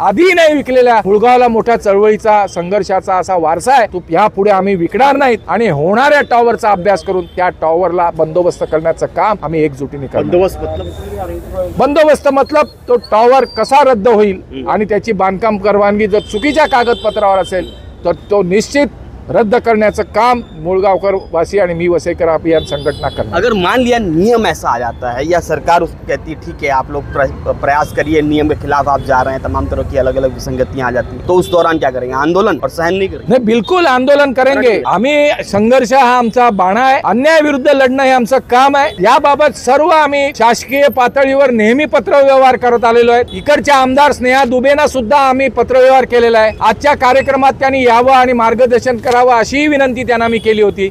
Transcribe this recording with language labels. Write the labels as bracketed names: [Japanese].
[Marathi] आधी नाही विकलेल्या मुळगावला मोठ्या चळवळीचा, संघर्षाचा असा वारसा आहे, तो यापुढे आम्ही विकणार नाहीत आणि होणाऱ्या टॉवरचा अभ्यास करून त्या टॉवरला बंदोबस्त करण्याचं काम आम्ही एकजुटीने करणार। बंदोबस्त मतलब तो टॉवर कसा रद्द होईल आणि त्याची बांधकाम परवानगी जर चुकीच्या कागदपत्रावर असेल तर तो निश्चित रद्द करण्याचं काम मुळगावकर वासी आणि मी वसईकर अभियान संघटना करना। [Hindi] अगर मान लिया नियम ऐसा आ जाता है या सरकार उसको कहती है ठीक है आप लोग प्रयास करिए, नियम के खिलाफ आप जा रहे हैं, तमाम तरह की अलग अलग विसंगतियां आ जाती हैं, तो उस दौरान क्या करेंगे? आंदोलन और सहन नहीं करेंगे? नहीं, बिल्कुल आंदोलन करेंगे। [Marathi] आम्ही संघर्ष हा आमचा बाणा आहे, अन्याय विरुद्ध लढणं हे आमचं काम आहे। याबाबत सर्व आम्ही शासकीय पातळीवर नेहमी पत्रव्यवहार करत आलेलो आहे। इकडच्या आमदार स्नेहा दुबेंना सुद्धा आम्ही पत्रव्यवहार केलेला आहे। आजच्या कार्यक्रमात त्यांनी यावं आणि मार्गदर्शन करावं अशी विनंती त्यांना मी केली होती।